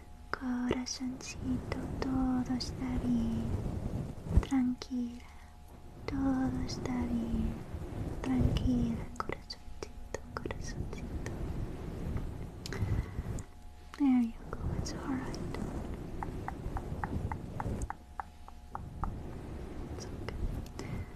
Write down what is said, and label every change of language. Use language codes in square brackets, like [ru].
[es] Corazoncito, todo está bien. Tranquila. Todo está bien. Tranquila, corazoncito, corazoncito. [en] There you go, it's alright. It's okay.